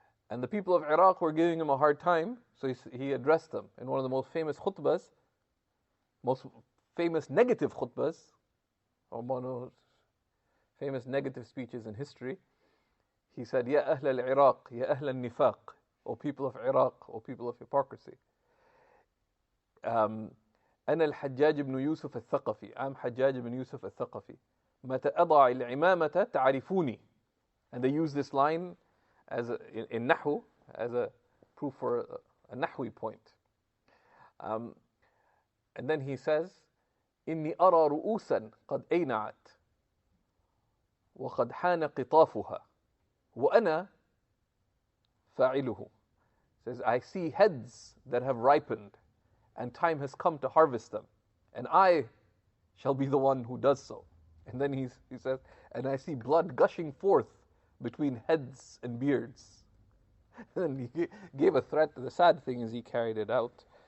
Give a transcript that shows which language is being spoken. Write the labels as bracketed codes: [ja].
[en] And the people of Iraq were giving him a hard time, so he addressed them in one of the most famous khutbahs, most famous negative khutbahs, or one of those famous negative speeches in history. He said, [ar] Ya Ahl al-Iraq, Ya Ahl al-Nifaq, [en] O people of Iraq, O people of hypocrisy. [ar] أنا الحجاج بن يوسف الثقفي. [en] I'm Hajjaj ibn Yusuf al-Thaqafi. [ar] متى أضع العمامة تعرفوني. [en] And they use this line as in Nahu as a proof for a Nahwi point. And then he says, [ar] إني أرى رؤوسا قد أينعت وقد حان قطافها وأنا فاعله. [en] Says, I see heads that have ripened and time has come to harvest them, and I shall be the one who does so. And then he says, and I see blood gushing forth between heads and beards. And he gave a threat. The sad thing is he carried it out.